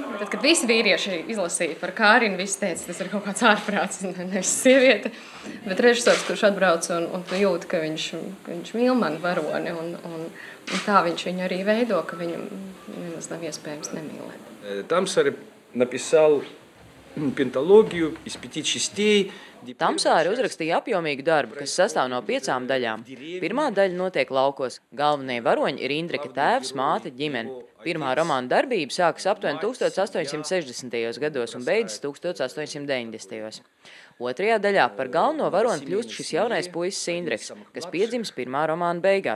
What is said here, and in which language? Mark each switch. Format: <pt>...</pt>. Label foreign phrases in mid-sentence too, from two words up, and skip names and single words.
<lv>Tad, kad visi vīrieši izlasīja par Kārinu, visi teica, tas ir kaut kāds ārprāts, nevis sieviete. Bet režisors, kurš atbrauc un tu jūti, ka viņš mīl mani varoni, un tā viņš viņu arī veido, ka viņam nemaz nav iespējams nemīlēt.</lv> <ru>Tamsāre написал пенталогию из 5 частей.</ru> <lv>Tamsāre uzrakstīja apjomīgu darbu, kas sastāv no 5 daļām. Pirmā daļa notiek laukos. Galvenie varoņi ir Indreka tēvs, māte, ģimene. Pirmā romāna darbība sākas aptuveni 1860. gados un beidzas 1890. Otrajā daļā par galveno varoni kļūst šis jaunais puisis Indreks, kas piedzims pirmā romāna beigās.</lv>